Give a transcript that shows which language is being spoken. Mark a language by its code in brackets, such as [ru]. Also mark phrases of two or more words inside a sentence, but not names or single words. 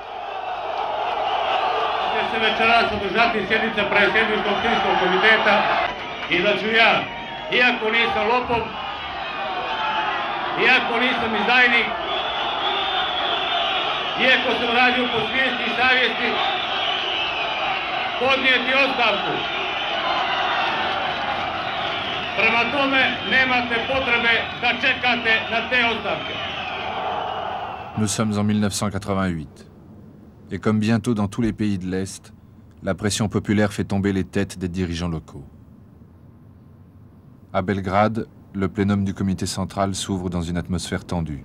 [sr] Će se večeras održati sjednica predsjedničkog timskog komiteta i da ću ja, iako nisam lopov, iako nisam izdajnik, iako sam radio po svijesti i savjesti, podnijeti ostavku. Prema tome, nemate potrebe da čekate na te ostavke. [fr] Nous sommes en 1988. Et comme bientôt dans tous les pays de l'Est, la pression populaire fait tomber les têtes des dirigeants locaux. À Belgrade, le plénum du comité central s'ouvre dans une atmosphère tendue.